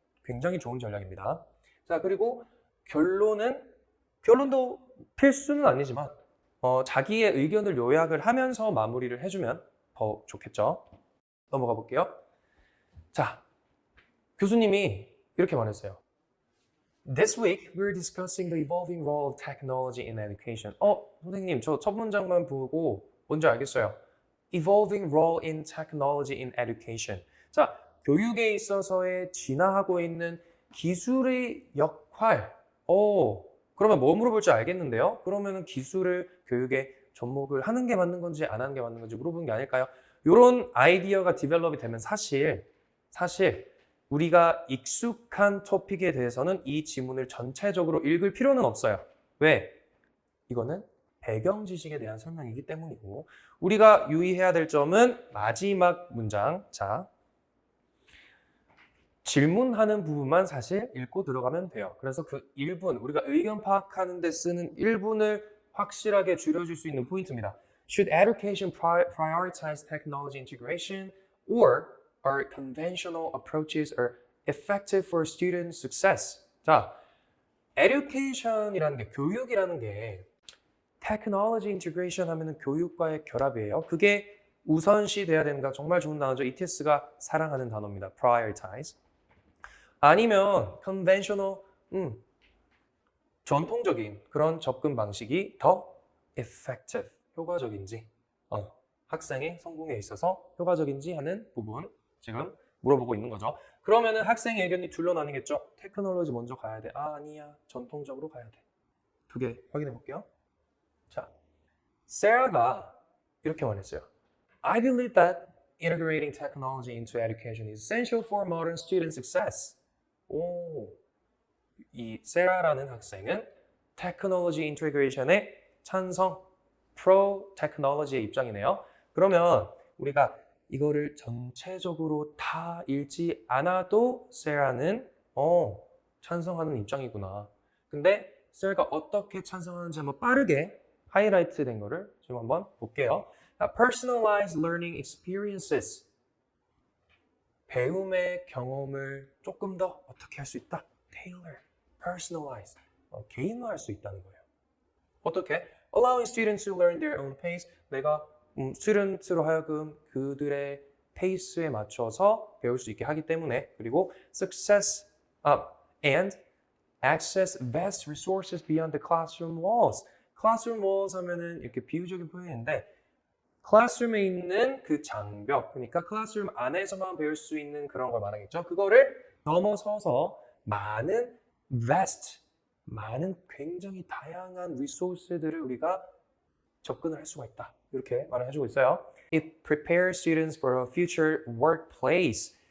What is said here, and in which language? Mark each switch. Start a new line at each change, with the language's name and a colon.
Korean: 굉장히 좋은 전략입니다. 자, 그리고 결론도 필수는 아니지만 자기의 의견을 요약을 하면서 마무리를 해주면 더 좋겠죠. 넘어가 볼게요. 자, 교수님이 이렇게 말했어요.
English: This week, we're discussing the evolving role of technology in education.
Korean: 선생님, 저 첫 문장만 보고 뭔지 알겠어요.
English: Evolving role in technology in education.
Korean: 자, 교육에 있어서의 진화하고 있는 기술의 역할. 그러면 뭐 물어볼지 알겠는데요? 그러면은 기술을 교육에 접목을 하는 게 맞는 건지 안 하는 게 맞는 건지 물어보는 게 아닐까요? 이런 아이디어가 디벨롭이 되면 사실 우리가 익숙한 토픽에 대해서는 이 지문을 전체적으로 읽을 필요는 없어요. 왜? 이거는 배경 지식에 대한 설명이기 때문이고, 우리가 유의해야 될 점은 마지막 문장. 자, 질문하는 부분만 사실 읽고 들어가면 돼요. 그래서 그 1분, 우리가 의견 파악하는 데 쓰는 1분을 확실하게 줄여줄 수 있는 포인트입니다.
English: Should education prioritize technology integration or are conventional approaches are effective for student success? 자,
Korean: education이라는 게 교육이라는 게 technology integration 하면은 교육과의 결합이에요. 그게 우선시 돼야 되는가 정말 좋은 단어죠. ETS가 사랑하는 단어입니다.
English: prioritize.
Korean: 아니면 conventional 전통적인 그런 접근 방식이 더 effective, 효과적인지 학생의 성공에 있어서 효과적인지 하는 부분 지금 물어보고 있는 거죠. 그러면은 학생의 의견이 둘로 나뉘겠죠. 테크놀로지 먼저 가야 돼. 아니야. 전통적으로 가야 돼. 두 개 확인해 볼게요. 자, 세라가 이렇게 말했어요.
English: I believe that integrating technology into education is essential for modern student success.
Korean: 오, 이 세라라는 학생은 테크놀로지 인테그레이션의 찬성, 프로 테크놀로지의 입장이네요. 그러면 우리가 이거를 전체적으로 다 읽지 않아도 세라는 찬성하는 입장이구나. 근데 세라가 어떻게 찬성하는지 한번 빠르게 하이라이트 된 거를 지금 한번 볼게요.
English: Personalized learning experiences.
Korean: 배움의 경험을 조금 더 어떻게 할 수 있다?
English: Tailor, personalized.
Korean: 개인화할 수 있다는 거예요. 어떻게?
English: Allowing students to learn their own pace.
Korean: 내가 스튜던트로 하여금 그들의 페이스에 맞춰서 배울 수 있게 하기 때문에.
English: 그리고 success and access vast resources beyond the classroom walls.
Korean: classroom walls 하면은 이렇게 비유적인 표현인데 클래스룸에 있는 그 장벽, 그러니까 클래스룸 안에서만 배울 수 있는 그런 걸 말하겠죠. 그거를 넘어서서 많은 vast, 많은 굉장히 다양한 리소스들을 우리가 접근을 할 수가 있다. 이렇게 말을 해주고 있어요.
English: It prepares students for a future workplace.